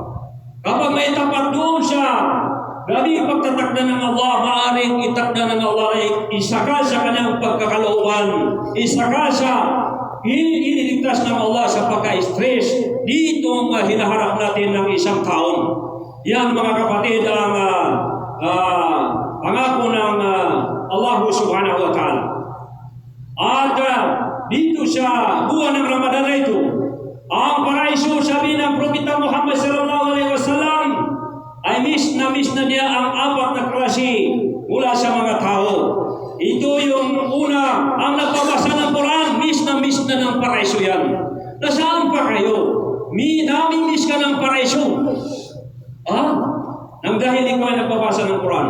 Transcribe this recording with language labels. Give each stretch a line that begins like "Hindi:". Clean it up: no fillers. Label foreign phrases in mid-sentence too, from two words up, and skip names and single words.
Filipino: Kapag may tapat doon sa gabi pagtatakda ng Allah, maaaring itakda ng Allah ay isa ka sa kanyang pagkakalooban, isa ka sa iniligtas ng Allah sa pagka-stress. Dito ang hinaharap natin ng isang taon. Yan mga kapatid ang pangako ng Allah
Arabic: سبحانه وتعالى.
Filipino: At dito sa buwan ng Ramadan na ito, ang paraiso, sabi ng Propeta Muhammad
Arabic: صلى الله عليه وسلم,
Filipino: ay miss na niya ang 4 na klase mula sa mga tao. Ito yung una, ang nagbabasa ng Quran, miss na ng paraiso yan. Nasaan pa kayo? Daming miss ka ng paraiso. Nang dahil ikaw ay nagbabasa ng Quran.